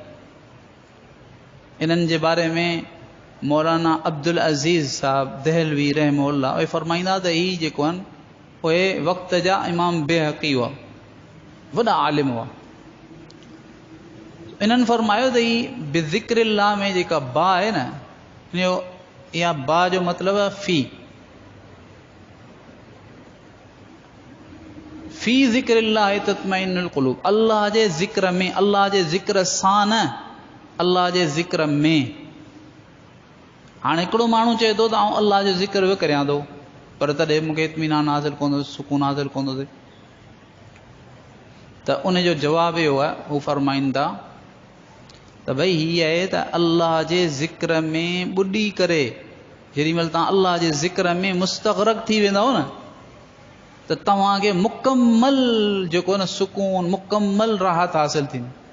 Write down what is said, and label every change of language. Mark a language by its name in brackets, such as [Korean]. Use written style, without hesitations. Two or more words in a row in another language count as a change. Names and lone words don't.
[Sindhi] इन्हनि जे बारे में मौलाना अब्दुल अज़ीज़ साहब दहलवी रहमहुल्लाह उहे फरमाईंदा त ही जेको आहिनि उहे वक़्त जा इमाम बेहक़ी हुआ, वॾा आलिम हुआ। इन्हनि फरमायो त ही बिज़िक्रिल्लाह में जेका बा आहे न, इहा बा जो मतिलबु आहे [Arabic] في ذكر الله تطمئن القلوب. [Sindhi] अल्लाह जे ज़िक्र में, अल्लाह जे ज़िक्र सां न, अल्लाह जे ज़िक्र में। हाणे हिकिड़ो माण्हू चए थो त आउं अल्लाह जो ज़िक्र बि करियां थो, पर तॾहिं मूंखे इत्मीनान हासिल कोन थो, सुकून हासिल कोन थो थिए। त उन जो जवाबु इहो आहे, हू फरमाईनि था त भई हीअ आहे त अल्लाह जे ज़िक्र में ॿुॾी करे, जेॾीमहिल तव्हां अल्लाह जे ज़िक्र में मुस्तग़रक़ थी वेंदव न, त तव्हांखे मुकमल जेको न सुकून, मुकमल राहत हासिल थींदी।